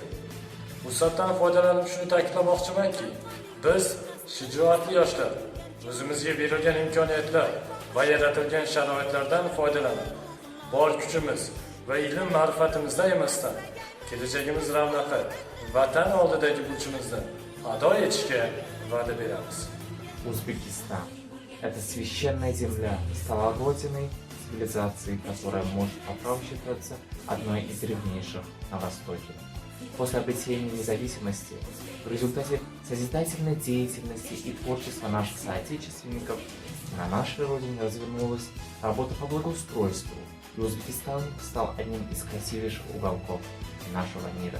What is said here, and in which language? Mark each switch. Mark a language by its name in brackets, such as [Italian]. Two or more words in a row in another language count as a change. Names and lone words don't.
[Uzbek] Fursatdan foydalanib shuni ta'kidlamoqchimanki, biz shijoatli yoshlar o'zimizga berilgan imkoniyatlar va yaratilgan sharoitlardan foydalanib, bor kuchimiz va ilm ma'rifatimizdan emasdan kelajagimiz ravnaqi, vatan oldidagi burchimizni ado etishga va'da beramiz. [Russian] Узбекистан – это священная земля, стала родиной цивилизации, которая может по праву считаться одной из древнейших на Востоке. После обретения независимости, в результате созидательной деятельности и творчества наших соотечественников, на нашей родине развернулась работа по благоустройству, и Узбекистан стал одним из красивейших уголков нашего мира.